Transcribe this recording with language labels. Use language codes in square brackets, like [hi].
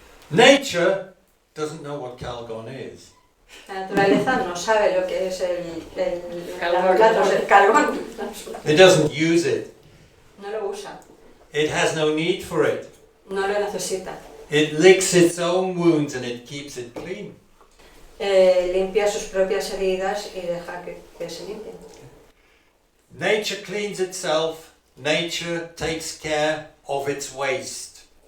[en] Nature doesn't know what Calgon is. [es] La naturaleza no sabe lo que es el platos, el calgón. [en] It doesn't use it. [es] No lo usa. [en] It has no need for it. [es] No lo necesita. [en] It licks its own wounds and it keeps it clean. [es] Limpia sus propias heridas y deja que se limpien. [en] Nature cleans itself. Nature takes care of its waste.